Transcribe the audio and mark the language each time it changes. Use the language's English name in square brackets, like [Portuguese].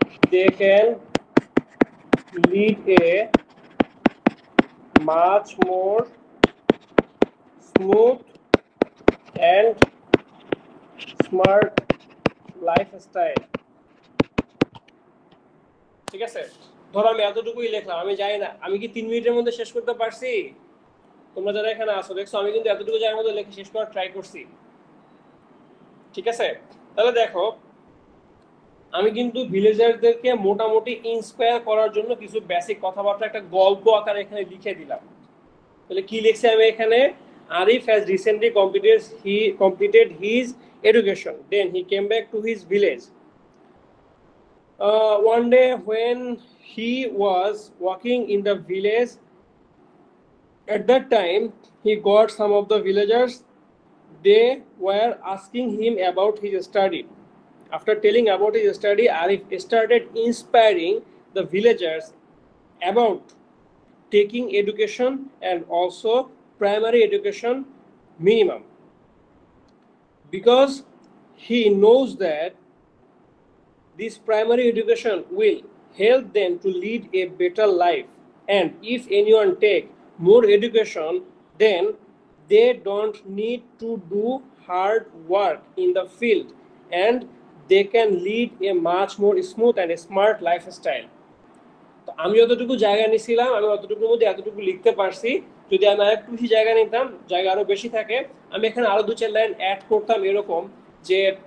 [English] they can lead a much more smooth and smart lifestyle. [Bangla] ঠিক আছে, ধরো আমি এতটুকুই লিখলাম, আমি জানি না আমি কি 3 মিনিটের মধ্যে শেষ করতে পারছি? তোমরা যারা এখানে আসো দেখছো আমি কিন্তু এতটুকু জায়গার মধ্যে লিখে শেষ করার ট্রাই করছি। ঠিক আছে, তাহলে দেখো আমি কিন্তু ভিলেজারদেরকে মোটামুটি ইন্সপায়ার করার জন্য কিছু বেসিক কথাবার্তা একটা গল্প আকারে এখানে লিখে দিলাম। তাহলে কি লিখছি আমি এখানে? [English] Arif has recently completed his education. Then he came back to his village. One day when he was walking in the village, at that time he got some of the villagers. They were asking him about his study. After telling about his study, Arif started inspiring the villagers about taking education and also primary education minimum, because he knows that this primary education will help them to lead a better life, and if anyone take more education, then they don't need to do hard work in the field, and they can lead a much more smooth and smart lifestyle. [Bangla] তো আমি যতটুকু জায়গা নিছিলাম আমি অতটুকুর মধ্যে এতটুকু লিখতে পারছি। যদি আমি আরেকটু বেশি জায়গা নিতাম, জায়গা আরো বেশি থাকে, আমি এখানে আরো 2-4 লাইন অ্যাড করতাম এরকম যে,